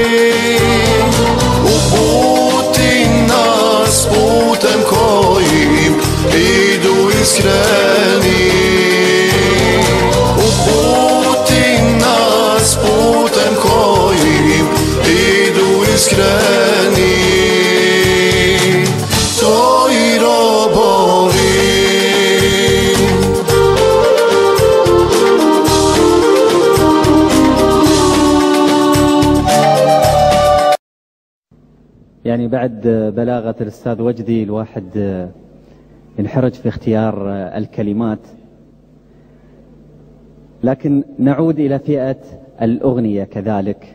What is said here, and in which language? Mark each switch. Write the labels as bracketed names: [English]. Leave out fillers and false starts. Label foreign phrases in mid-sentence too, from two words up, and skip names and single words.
[Bosnian] uputi nas putem kojim idu iskreni. Uputi nas putem kojim idu iskreni. Tvoji robovi. [Arabic] يعني بعد بلاغة الأستاذ وجدي الواحد ينحرج في اختيار الكلمات، لكن نعود إلى فئة الأغنية كذلك.